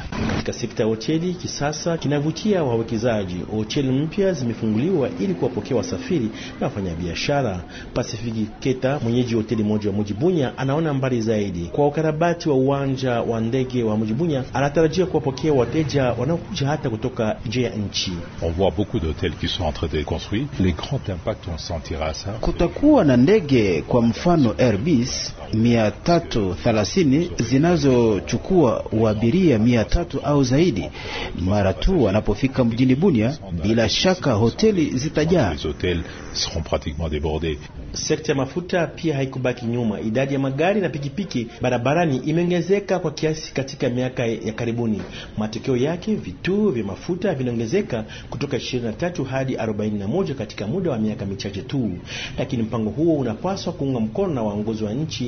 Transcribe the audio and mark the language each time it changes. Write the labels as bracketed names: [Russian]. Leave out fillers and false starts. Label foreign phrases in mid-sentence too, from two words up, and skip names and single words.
[Swahili] Katika sekta ya hoteli kisasa kinavutia wawekezaji. Hoteli mpya zimefunguliwa ili kuwapokea wasafiri na wafanyabiashara. Pacific Keta, mwenyeji hoteli moja wa mji Bunia, anaona mbali zaidi. Kwa ukarabati wa uwanja wa ndege wa mji Bunia, anatarajia kuwapokea wateja wanaokuja hata kutoka nje ya nchi. [French] On voit beaucoup d'hôtels qui sont en train d'être construits. Les grands impacts on sentira ça. [Swahili] Kutakuwa na ndege kwa mfano Airbus 330 zinazochukua abiria 300 au zaidi. Mara tu wanapofika mjini Bunia, bila shaka hoteli zitajaa. [French] Les hôtels seront pratiquement débordés. [Swahili] Sekta ya mafuta pia haikubaki nyuma. Idadi ya magari na pikipiki barabarani imeongezeka kwa kiasi katika miaka ya karibuni. Matokeo yake, vituo vya mafuta vinaongezeka kutoka 23 hadi 41 katika muda wa miaka michache tu. Lakini mpango huo unapaswa kuunga mkono na waongozi wa nchi.